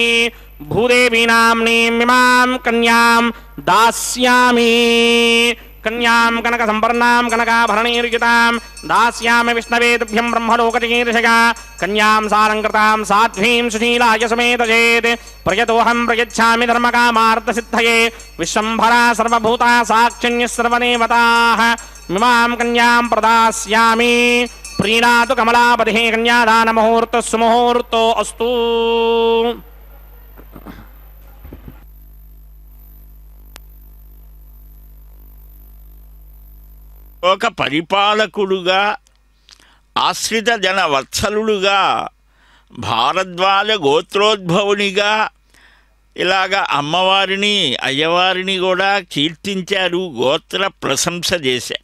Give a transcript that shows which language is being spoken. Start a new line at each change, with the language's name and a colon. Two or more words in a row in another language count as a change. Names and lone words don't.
Sanskrit: भूदेवी नाम्नीमिमां कन्यां दास्यामि कन्यां कनक संवर्णां कनकाभरणैर्युतां दास्यामि विष्णवे तुभ्यं ब्रह्मलोकचिकीर्षया कन्यां सालङ्कृतां साध्वीं सुशीलाय समेतयेत् प्रयतोऽहं प्रयच्छामि धर्मकामार्थसिद्धये विश्वम्भरा सर्वभूता साक्षिण्यः सर्वदेवताः मिमां कन्यां प्रदास्यामि प्रीणातु कमलापतिः कन्यादानमुहूर्तः सुमुहूर्तो अस्तु।
Telugu: ఒక పరిపాలకుడుగా ఆశ్రిత జన వత్సలుడుగా భారద్వాజ గోత్రోద్భవునిగా ఇలాగా అమ్మవారిని అయ్యవారిని కూడా కీర్తించారు, గోత్ర ప్రశంస చేశారు.